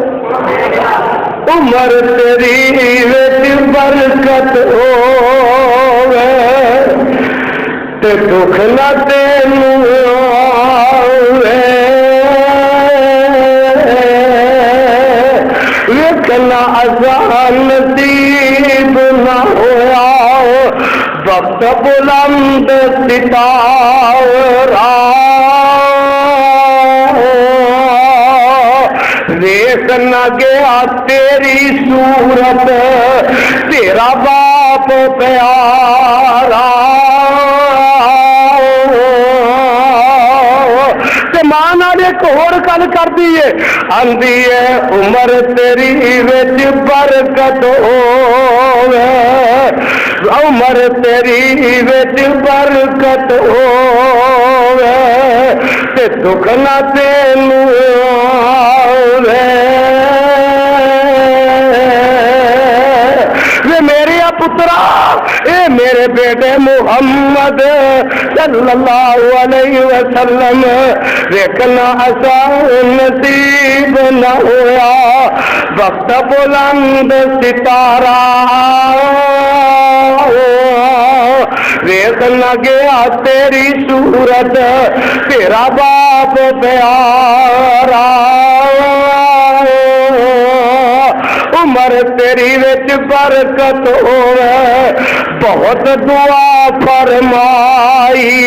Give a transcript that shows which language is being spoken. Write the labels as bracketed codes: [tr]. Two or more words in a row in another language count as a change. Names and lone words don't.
[pa] عمر تیری وچ برکت ہووے تے دکھ نہ تینوں آوے ویکھنا آسان نصیب نہ ہویا وقت بلند ستارہ دیکھ نہ گیا تیری صورت تیرا باپ پیارا تے ماں نال اک ہور گل کردی ہے، آندی ہے عمر تیری وچ برکت ہووے، عمر تیری وچ برکت ہووے تے دکھ نہ تینوں آوے. پترا اے میرے بیٹے محمد [ar] صلى الله عليه وسلم [pa] دیکھنا آسان نصیب نہ ہویا، وقت بلند ستارہ دیکھ نہ گیا تیری صورت، تیرا باپ پیارا، عمر تیری وچ برکت ہووے، بہت دعا فرمائی,